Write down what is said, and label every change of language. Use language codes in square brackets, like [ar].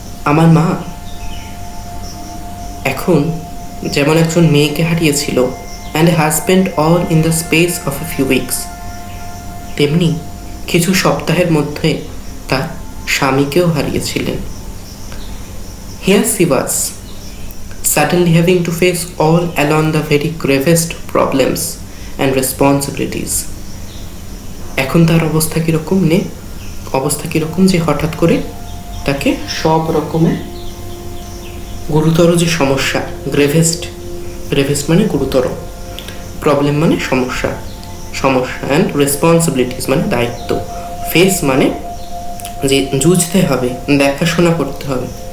[bn] আমার মা এখন যেমন একজন মেয়েকে হারিয়েছিল, [en] and a husband all in the space of a few weeks, [bn] তেমনি কিছু সপ্তাহের মধ্যে তার স্বামীকেও হারিয়েছিলেন। [en] Here she was suddenly having to face all along the very gravest problems and responsibilities. [bn] এখন তার অবস্থা কীরকম অবস্থা কীরকম যে হঠাৎ করে তাকে সব রকমের গুরুতর যে সমস্যা, গ্রেভেস্ট মানে গুরুতর, প্রবলেম মানে সমস্যা অ্যান্ড রেসপন্সিবিলিটিস মানে দায়িত্ব, ফেস মানে যে জুঝতে হবে, দেখাশোনা করতে হবে।